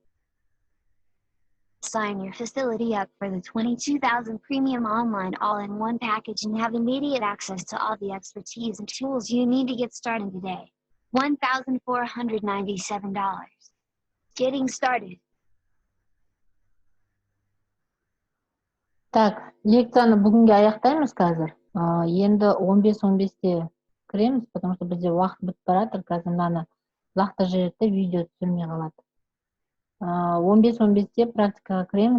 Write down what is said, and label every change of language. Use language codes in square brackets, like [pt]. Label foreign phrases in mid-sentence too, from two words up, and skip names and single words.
[en] Sign your facility up for the 22,000 premium online all-in-one package and have immediate access to all the expertise and tools you need to get started today. $1,497. Getting started. [kk] Так, лекцияны бүгінге аяқтаймыз қазір. Енді 15-15-те кіреміз, [ru] потому что [kk] бізде уақыт бітіп баратыр. Қазір мынаны лақта жерде видео түсірмей қалады. 15-15-те практикаға кіреміз.